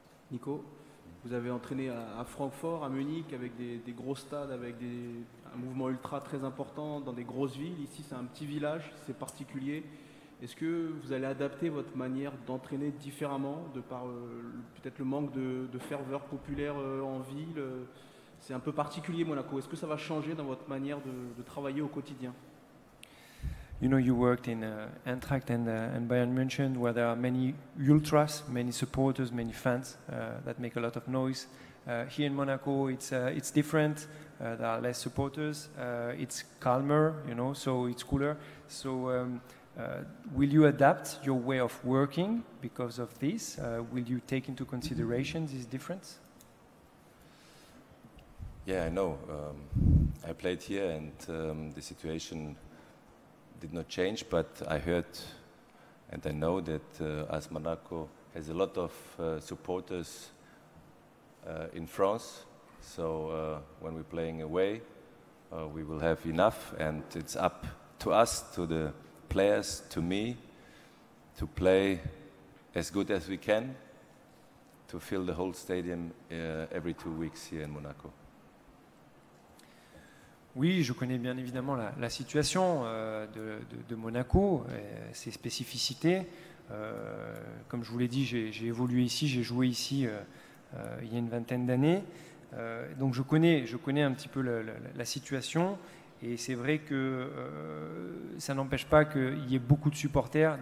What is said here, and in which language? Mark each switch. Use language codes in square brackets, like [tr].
[fr] Nico, vous avez entraîné à Francfort, à Munich, avec des gros stades, avec un mouvement ultra très important dans des grosses villes. Ici, c'est un petit village, c'est particulier. Est-ce que vous allez adapter votre manière d'entraîner différemment de par peut-être le manque de ferveur populaire en ville? C'est un peu particulier Monaco. Est-ce que ça va changer dans votre manière de travailler au quotidien? [en] You know, you worked in Eintracht and Bayern München, where there are many ultras, many supporters, many fans that make a lot of noise. Here in Monaco, it's different. There are less supporters. It's calmer, you know, so it's cooler. So, will you adapt your way of working because of this? Will you take into consideration this difference? Yeah, I know. I played here, and the situation did not change, but I heard and I know that AS Monaco has a lot of supporters in France, so when we're playing away we will have enough, and it's up to us, to the players, to me, to play as good as we can, to fill the whole stadium every 2 weeks here in Monaco. [fr] Oui, je connais bien évidemment la situation de Monaco, ses spécificités. Comme je vous l'ai dit, j'ai évolué ici, j'ai joué ici il y a une vingtaine d'années. Donc je connais un petit peu la situation, et c'est vrai que ça n'empêche pas qu'il y ait beaucoup de supporters.